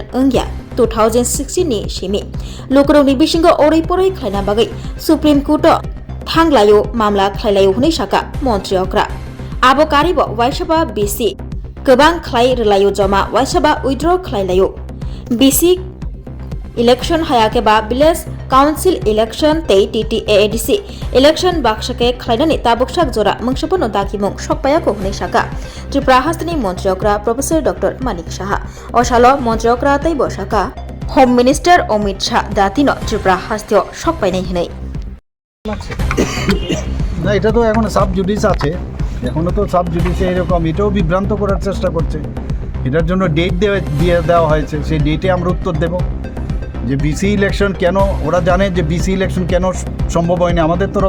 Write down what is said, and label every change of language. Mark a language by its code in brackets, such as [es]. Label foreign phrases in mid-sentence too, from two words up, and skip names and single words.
[trp] Ungya 2016 ni shimi lokrongni bisingo orai porai khlaina bagai Supreme Court thanglayo mamla khlailayo hune shaka Montriokra abo karibo waisaba BC gobang khlai relayo jama waisaba withdraw khlailayo BC election hayake ba Village Council election tei TTAADC election bakshake khlainani tabukshak jora mungshapano dakimung sokpaya ko hune shaka Tripura Hastini Montriokra Professor Dr. Manik Saha Oshalo Montriokra tai bosaka Home Minister Amit Shah Datino Tripura Hastio sokpai nei hinai [bn] না এটা তো এখন [en] sub judice [bn] আছে এখনো তো [en] sub judice [bn] এরকম এটাও বিভ্রান্ত করার চেষ্টা করছে এটার জন্য ডেট দিয়ে দেওয়া হয়েছে সেই ডেটে আমরা উত্তর দেব যে [en] BC election [bn] কেন ওরা জানে যে [en] BC election [bn] কেন সম্ভব হয়নি আমাদের তরফ